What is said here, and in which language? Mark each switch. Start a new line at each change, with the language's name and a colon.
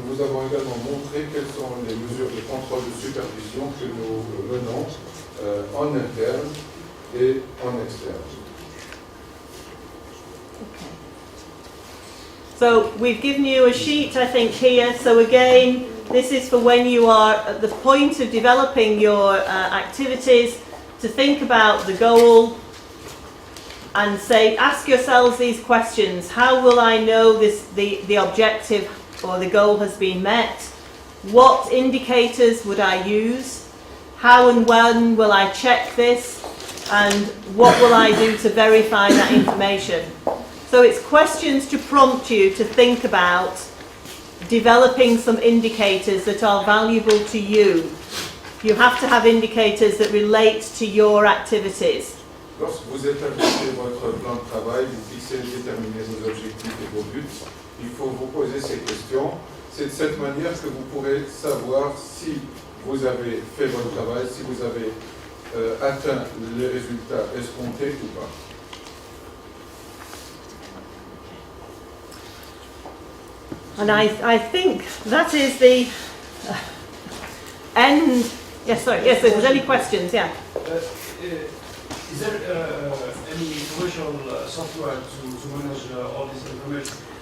French: Nous vous avons également montré quelles sont les mesures de contrôle de supervision que nous menons en interne et en externe.
English: Okay. So we've given you a sheet, I think, here. So again, this is for when you are at the point of developing your activities, to think about the goal and say, ask yourselves these questions. How will I know the objective or the goal has been met? What indicators would I use? How and when will I check this? And what will I do to verify that information? So it's questions to prompt you to think about developing some indicators that are valuable to you. You have to have indicators that relate to your activities.
French: Lorsque vous établissez votre plan de travail, vous fixez et déterminez vos objectifs et vos buts, il faut vous poser ces questions. C'est de cette manière que vous pourrez savoir si vous avez fait votre travail, si vous avez atteint les résultats escomptés ou pas.
English: And I think that is the end. Yes, sorry. Yes, if there's any questions, yeah. Is there any commercial software to manage all this information?